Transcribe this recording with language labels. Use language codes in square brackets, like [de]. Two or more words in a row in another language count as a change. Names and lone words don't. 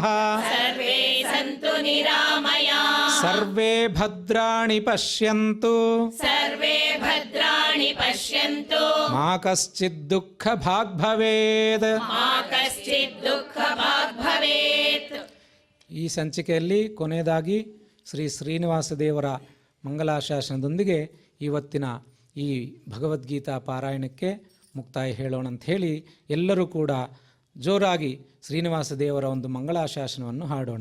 [sa] सर्वे सन्तु निरामयाः सर्वे भद्राणि पश्यन्तु सर्वे भद्राणि पश्यन्तु मा कश्चित् दुःखभाग् भवेत् मा कश्चित् दुःखभाग् भवेत् [kn] ಈ ಸಂಚಿಕೆಯಲ್ಲಿ ಕೊನೆಯದಾಗಿ ಶ್ರೀ ಶ್ರೀನಿವಾಸ ದೇವರ ಮಂಗಲಾಶಾಸನದೊಂದಿಗೆ ಇವತ್ತಿನ ಈ ಭಗವದ್ಗೀತಾ ಪಾರಾಯಣಕ್ಕೆ ಮುಕ್ತಾಯ ಹೇಳೋಣ ಅಂತ ಹೇಳಿ ಎಲ್ಲರೂ ಕೂಡ ಜೋರಾಗಿ ಶ್ರೀನಿವಾಸ ದೇವರ ಒಂದು ಮಂಗಳಾಶಾಸನವನ್ನು ಹಾಡೋಣ.